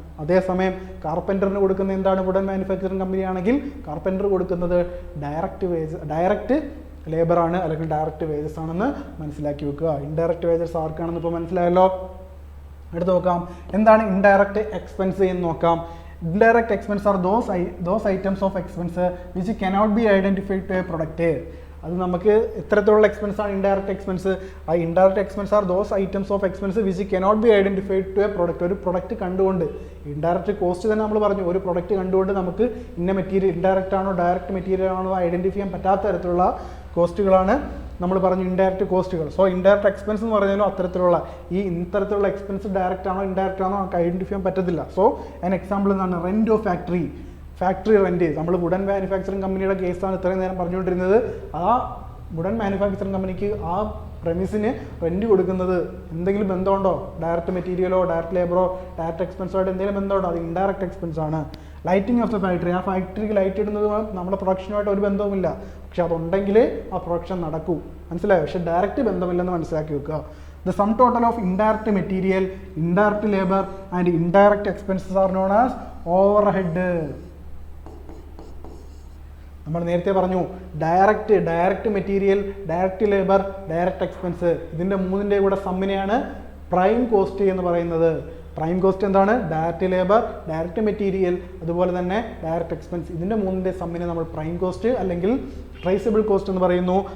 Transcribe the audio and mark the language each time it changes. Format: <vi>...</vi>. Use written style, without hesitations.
<ml>അതേസമയം കാർപ്പൻറ്ററിന് കൊടുക്കുന്ന എന്താണ്? വുഡൻ മാനുഫാക്ചറിങ് കമ്പനി ആണെങ്കിൽ കാർപ്പൻറ്റർ കൊടുക്കുന്നത് ഡയറക്റ്റ് ലേബർ ആണ്, അല്ലെങ്കിൽ ഡയറക്റ്റ് വേജസ് ആണെന്ന് മനസ്സിലാക്കി വെക്കുക. ഇൻഡയറക്റ്റ് വേജസ് ആർക്കാണെന്ന് ഇപ്പോൾ മനസ്സിലായല്ലോ. എടുത്ത് നോക്കാം, എന്താണ് ഇൻഡയറക്റ്റ് എക്സ്പെൻസ് എന്ന് നോക്കാം.</ml> <en>Indirect expense are those items of expense which cannot be identified to a product.</en> <ml>അത് നമുക്ക് എത്രത്തോളം എക്സ്പെൻസ് ആണ് ഇൻഡയറക്റ്റ് എക്സ്പെൻസ്? ആ</ml> <en>Indirect expense are those items of expense which cannot be identified to a product.</en> <ml>ഒരു product കണ്ടുകൊണ്ട്, indirect cost തന്നെ നമ്മൾ പറഞ്ഞു, ഒരു പ്രൊഡക്റ്റ് കണ്ടുകൊണ്ട് നമുക്ക് ഇന്ന മെറ്റീരിയൽ ഇൻഡയറക്റ്റ് ആണോ ഡയറക്റ്റ് മെറ്റീരിയൽ ആണോ ഐഡന്റിഫൈ ചെയ്യാൻ പറ്റാത്ത തരത്തിലുള്ള കോസ്റ്റുകളാണ് നമ്മൾ പറഞ്ഞു ഇൻഡയറക്റ്റ് കോസ്റ്റുകൾ. സോ ഇൻഡയറക്റ്റ് എക്സ്പെൻസ് എന്ന് പറഞ്ഞാലും അത്തരത്തിലുള്ള ഇത്തരത്തിലുള്ള എക്സ്പെൻസ് ഡയറക്റ്റ് ആണോ ഇൻഡയറക്റ്റ് ആണോ നമുക്ക് ഐഡന്റിഫൈ ചെയ്യാൻ പറ്റത്തില്ല. സോ അതിന് എക്സാമ്പിൾ എന്താണ്?</ml> <en>Rent of factory rent.</en> <ml>നമ്മൾ വുഡൻ മാനുഫാക്ചറിങ് കമ്പനിയുടെ കേസാണ് ഇത്രയും നേരം പറഞ്ഞുകൊണ്ടിരുന്നത്. ആ വുഡൻ മാനുഫാക്ചറിങ് കമ്പനിക്ക് ആ പ്രമിസിന് റെന്റ് കൊടുക്കുന്നത് എന്തെങ്കിലും ബന്ധമുണ്ടോ? ഡയറക്റ്റ് മെറ്റീരിയലോ ഡയറക്റ്റ് ലേബറോ ഡയറക്റ്റ് എക്സ്പെൻസോ ആയിട്ട് എന്തെങ്കിലും ബന്ധമുണ്ടോ? അത് ഇൻഡയറക്റ്റ് എക്സ്പെൻസ് ആണ്.</ml> <en>lighting of the factory,</en> <ml>ആ ഫാക്ടറിക്ക് ലൈറ്റ് ഇടുന്നത് നമ്മുടെ പ്രൊഡക്ഷനുമായിട്ട് ഒരു ബന്ധവുമില്ല, പക്ഷെ അതുണ്ടെങ്കിൽ ആ പ്രൊഡക്ഷൻ നടക്കൂ. മനസ്സിലായോ? പക്ഷെ ഡയറക്റ്റ് ബന്ധമില്ലെന്ന് മനസ്സിലാക്കി വെക്കുക.</ml> <en>The sum total of indirect material, indirect labor and indirect expenses are known as overhead.</en> <ml>നമ്മൾ നേരത്തെ പറഞ്ഞു direct material, direct labour, direct expense, ഇതിൻ്റെ മൂന്നിൻ്റെ കൂടെ സമ്മിനെയാണ് പ്രൈം കോസ്റ്റ് എന്ന് പറയുന്നത്. പ്രൈം കോസ്റ്റ് എന്താണ്? ഡയറക്റ്റ് ലേബർ, ഡയറക്റ്റ് മെറ്റീരിയൽ, അതുപോലെ തന്നെ ഡയറക്റ്റ് എക്സ്പെൻസ്, ഇതിൻ്റെ മൂന്നിൻ്റെ സമ്മിനെ നമ്മൾ പ്രൈം കോസ്റ്റ് അല്ലെങ്കിൽ ട്രേസബിൾ കോസ്റ്റ് എന്ന് പറയുന്നു.</ml>